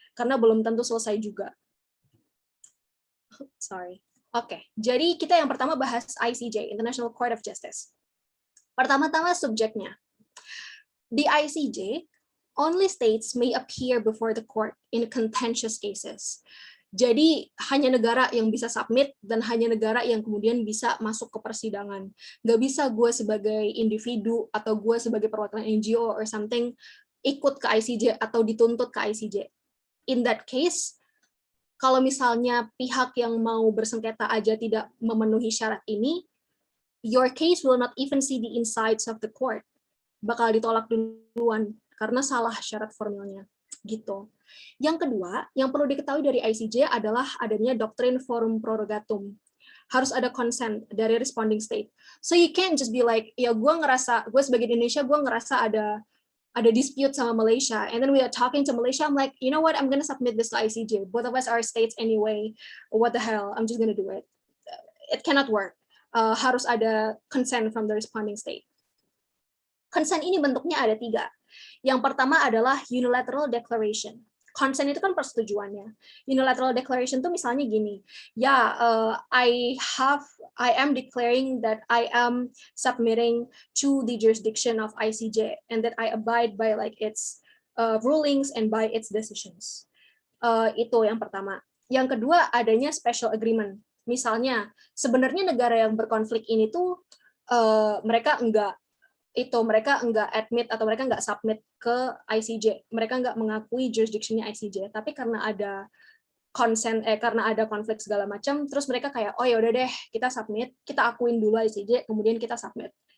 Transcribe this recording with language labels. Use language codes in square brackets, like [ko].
[id] Karena belum tentu selesai juga. Sorry. Oke, jadi kita yang pertama bahas ICJ, International Court of Justice. Pertama-tama subjeknya. [en] The ICJ only states may appear before the court in contentious cases. [id] Jadi hanya negara yang bisa submit dan hanya negara yang kemudian bisa masuk ke persidangan. Nggak bisa gue sebagai individu atau gue sebagai perwakilan NGO [en] or something [id] ikut ke ICJ atau dituntut ke ICJ. [en] In that case, [id] kalau misalnya pihak yang mau bersengketa aja tidak memenuhi syarat ini, [en] your case will not even see the insides of the court. [id] Bakal ditolak duluan karena salah syarat formilnya. Gitu. Yang kedua, yang perlu diketahui dari ICJ adalah adanya doktrin forum prorogatum. Harus ada consent dari responding state. [en] So you can't just be like, [id] ya gue sebagai Indonesia, gue ngerasa ada dispute sama Malaysia, [en] and then we are talking to Malaysia, I'm like, you know what, I'm gonna submit this to ICJ. Both of us are states anyway. What the hell, I'm just gonna do it. It cannot work. [id] Harus ada consent [en] from the responding state. [id] Consent ini bentuknya ada 3. Yang pertama adalah unilateral declaration. Consent itu kan persetujuannya. [en] Unilateral declaration [id] itu misalnya gini, ya, [en] I am declaring that I am submitting to the jurisdiction of ICJ and that I abide by like its rulings and by its decisions. [id] Itu yang pertama. Yang kedua adanya special agreement. Misalnya sebenarnya negara yang berkonflik ini tuh mereka enggak admit atau mereka nggak submit ke ICJ, mereka nggak mengakui jurisdiction-nya ICJ, tapi karena ada karena ada konflik segala macam, terus mereka kayak, oh ya udah deh, kita submit, kita akuin dulu ICJ, kemudian kita submit.